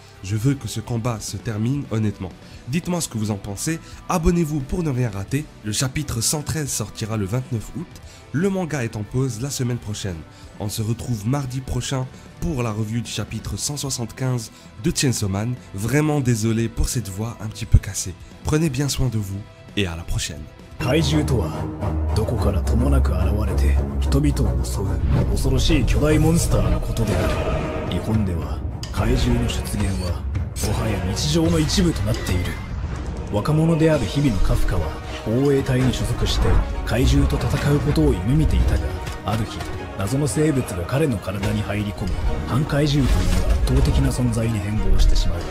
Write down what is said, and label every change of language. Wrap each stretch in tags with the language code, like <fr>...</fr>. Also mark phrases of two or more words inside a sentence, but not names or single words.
<fr>Je veux que ce combat se termine honnêtement. Dites-moi ce que vous en pensez, abonnez-vous pour ne rien rater, le chapitre 113 sortira le 29 août, le manga est en pause la semaine prochaine. On se retrouve mardi prochain pour la revue du chapitre 175 de Chainsaw Man. Vraiment désolé pour cette voix un petit peu cassée. Prenez bien soin de vous et à la prochaine.</fr> <ja>怪獣とはどこからともなく現れて人々を襲う恐ろしい巨大モンスターのことである。日本では怪獣の出現はもはや日常の一部となっている。若者である日々のカフカは防衛隊に所属して怪獣と戦うことを夢見ていたが、ある日謎の生物が彼の体に入り込み反怪獣という圧倒的な存在に変貌してしまう。</ja>